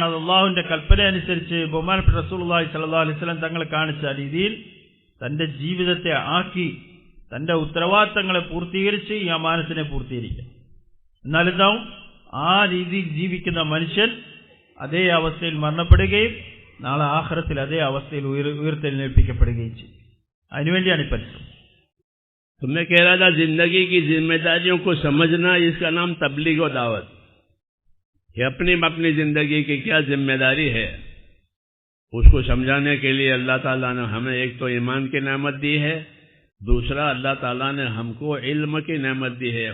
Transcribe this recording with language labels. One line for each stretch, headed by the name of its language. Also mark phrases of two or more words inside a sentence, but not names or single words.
Malayalam: അത് അള്ളാഹുവിന്റെ കൽപ്പന അനുസരിച്ച് ബഹുമാനപ്പെട്ട റസൂലുള്ളാഹി
Arabic: صلى الله عليه وسلم
Malayalam: തങ്ങൾ കാണിച്ച രീതിയിൽ തന്റെ ജീവിതത്തെ ആക്കി തന്റെ ഉത്തരവാദിത്തങ്ങളെ പൂർത്തീകരിച്ച് ഈ അമാനത്തിനെ പൂർത്തീകരിക്കുക. എന്നാലെന്താവും? ആ രീതിയിൽ ജീവിക്കുന്ന മനുഷ്യൻ അതേ അവസ്ഥയിൽ മരണപ്പെടുകയും നാളെ ആഖിറത്തിൽ അതേ അവസ്ഥയിൽ ഉയർത്തെഴുന്നേൽപ്പിക്കപ്പെടുകയും ചെയ്യും. അതിനുവേണ്ടിയാണ് ഈ പരിശ്രമം.
Hindi: तो मैं कह रहा था जिंदगी की जिम्मेदारियों को समझना, इसका नाम तबलीग व दावत कि अपनी जिंदगी की क्या जिम्मेदारी है उसको समझाने के लिए अल्लाह ताला ने हमें एक तो ईमान की नेमत दी है, दूसरा अल्लाह ताला ने हमको इल्म की नेमत दी है।